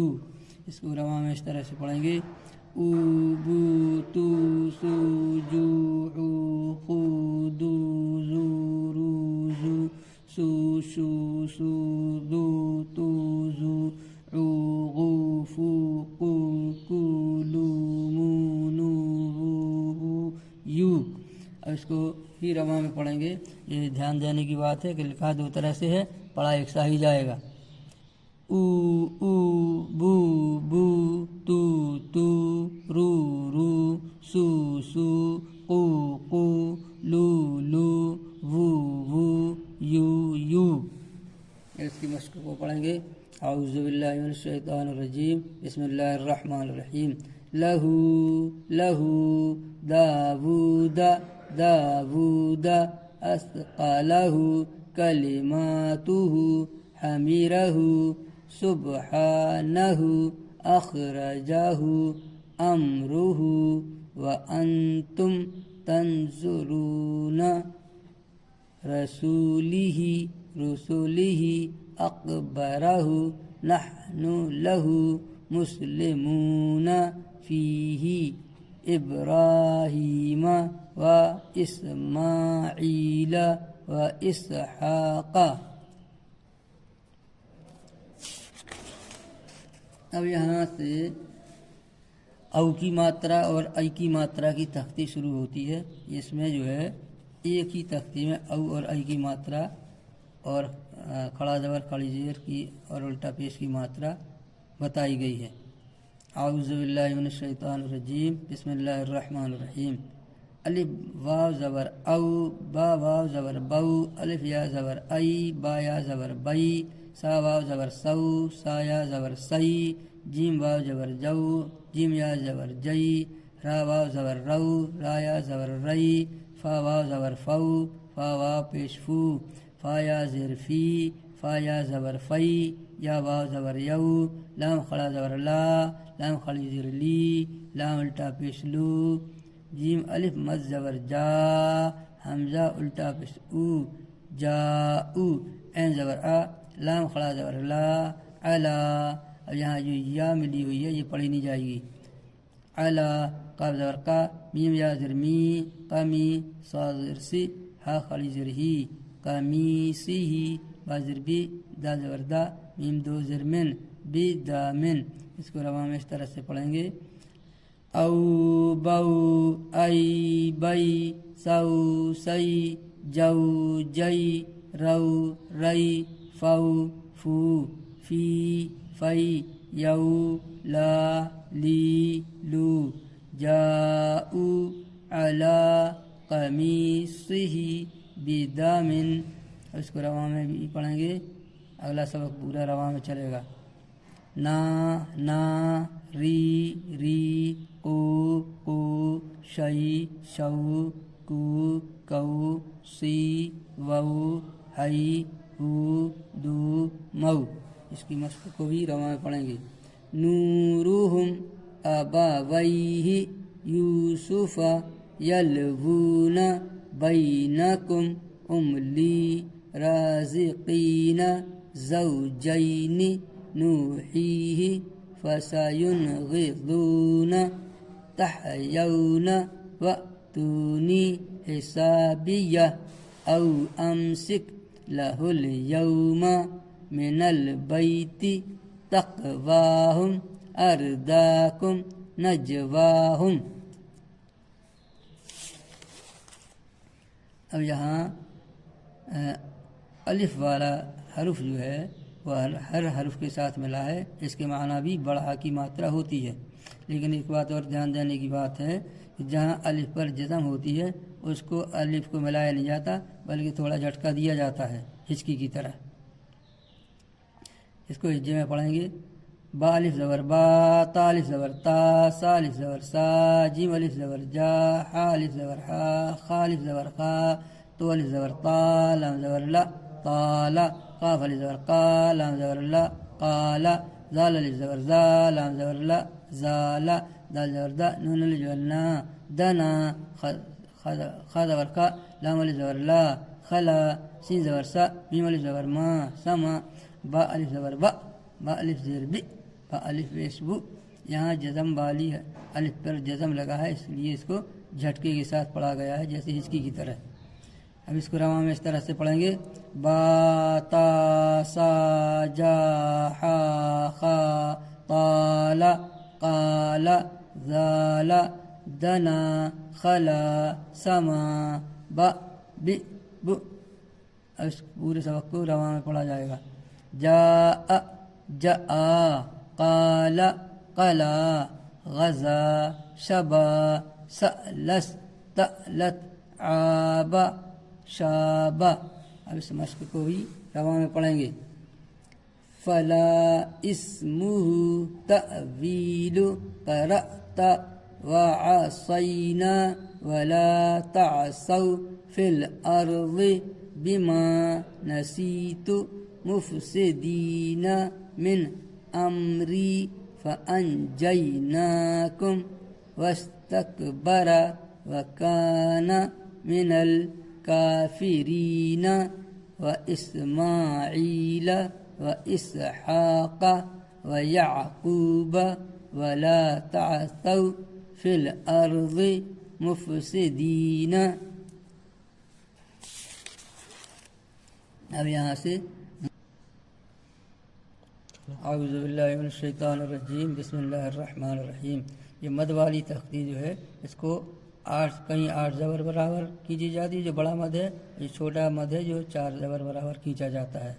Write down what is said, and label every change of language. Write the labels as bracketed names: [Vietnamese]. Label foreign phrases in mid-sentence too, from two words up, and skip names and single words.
[Urdu] اس کو رواں میں اس طرح سے پڑھیں گے: [Arabic] او بو تو سو جو عو خو دو زو رو زو سو شو سو دو تو زو عو غو فو قو کو لو مو نو وو یو۔ [Urdu] اب اس کو ہی رواں میں پڑھیں گے۔ یہ دھیان دینے کی بات ہے کہ لکھا دو طرح سے ہے، پڑھا ایک سا ہی جائے گا۔ [Arabic] او او بو بو تو تو رو رو سو سو قو قو لو لو وو وو یو یو۔ [Urdu] اس کی مشق کو پڑھیں گے: [Arabic] اعوذ باللہ من الشیطان الرجیم، بسم اللہ الرحمن الرحیم۔ لہو لہو داود داود اسقلہ کلماتہ حمیرہ سبحانہ اخرجہ امرہ وانتم تنظرون رسولہ اکبرہ نحن لہ مسلمون فیہ ابراہیم و اسماعیل و اسحاق۔ [Urdu] اب یہاں سے او کی ماترا اور ای کی ماترا کی تختی شروع ہوتی ہے۔ اس میں جو ہے ایک ہی تختی میں او اور ای کی ماترا اور کھڑا زبر کھڑی زیر کی اور الٹا پیش کی ماترا بتائی گئی ہے۔ [Arabic] اعوذ باللہ من الشیطان الرجیم، بسم اللہ الرحمن الرحیم۔ [Urdu] الف واو زبر او، با واو زبر بو، الف یا زبر ای، با یا زبر بئی، سا واو زبر سو، سا یا زبر سی، جیم واو زبر جو، جیم یا زبر جئی، را واو زبر رو، را یا زبر رئی، فا واو زبر فو، فا واو پیش فو، فا یا زیر فی، فا یا زبر فی، یا واو زبر یو، لام کھڑا زبر لا، لام کھڑی زیر لی، لام الٹا پیش لو، جیم الف مد زبر جا، حمزہ الٹا پیش او، جا او، عین زبر آ، لام کھڑا زبر لا، علا۔ اب یہاں جو یا ملی ہوئی ہے یہ پڑھی نہیں جائے گی۔ علا، قاف زبر کا، میم یا زر می، قمی، صا زر سی، ہا کھڑی زر ہی، قمیسی ہی، با زر بی، دا زبر دا، میم دو زر من، بی دا من۔ اس کو رواں میں اس طرح سے پڑھیں گے: [Arabic] او بو ای بئی، سو سی، جو جئی، رو رئی، فو فو، فی فی، یو لا لی لو، جاؤ علی قمیصہ بدم۔ [Urdu] اس کو رواں میں بھی پڑھیں گے، اگلا سبق پورا رواں میں چلے گا۔ [Arabic] نا نا، ری ری، کو کو، شئی شو، کو کو، سی وو، ہئی ہو، دو مو۔ [Urdu] اس کی مشق کو بھی رواں میں پڑھیں گے۔ [Arabic] نورہم ابویہ یوسف یلوون بینکم املی رازقین زوجین نوحیہ فسینغضون تحیون واتونی حسابیہ او امسک لہ اليوم من البیت تقواہم ارداکم نجواہم۔ [Urdu] اب یہاں الف والا حرف جو ہے وہ ہر حرف کے ساتھ ملا ہے، اس کے معنی بھی بڑھا کی ماترا ہوتی ہے، لیکن ایک بات اور دھیان دینے کی بات ہے کہ جہاں الف پر جزم ہوتی ہے اس کو الف کو ملایا نہیں جاتا بلکہ تھوڑا جھٹکا دیا جاتا ہے ہچکی کی طرح۔ اس کو ہجے میں پڑھیں گے، با الف زبر با، تا الف زبر تا، سا الف زبر سا، جیم الف زبر جا، حا الف زبر حا، خا الف زبر خا، تو الف زبر تا، لام زبر لا طالا، قاف الف زبر قا، لام زبر لا قالا، زال الف زبر زا، لام زبر لا زالا، دال زبر دا، نون الف زبر نا دنا، خا زبر خا، لام الف زبر لا خلا، سین زبر سا، میم الف زبر ما سما، با الف زبر با، با الف زیر بی، با الف پیش بو۔ یہاں جزم والی الف پر جزم لگا ہے، اس لیے اس کو جھٹکے کے ساتھ پڑھا گیا ہے جیسے ہچکی کی طرح۔ اب اس کو رواں میں اس طرح سے پڑھیں گے، [Arabic] با تا سا جا حا خا طالا قالا زالا دنا خلا سما با بی بو۔ [Urdu] اب اس پورے سبق کو رواں میں پڑھا جائے گا، جا جا قال قلا غزا شبا سألس تألت عابا شابا۔ اب اس مشق کو بھی رواں میں پڑھیں گے، [Arabic] فلا اسمہ تأویل قرأت وعصینا ولا تعصوا فی الارض بما نسیت مفسدین من امری فانجیناکم واستکبر وکان من الکافرین واسماعیل واسحاق ویعقوب ولا تعثوا فی الارض مفسدین۔ [Urdu] اب یہاں سے [Arabic] اعوذ باللہ من الشیطان الرجیم، بسم اللہ الرحمن الرحیم۔ [Urdu] یہ مد والی تختی جو ہے اس کو کہیں 8 زبر برابر کیجی جاتی ہے جو بڑا مد ہے، یہ چھوٹا مد ہے جو 4 زبر برابر کھینچا جاتا ہے۔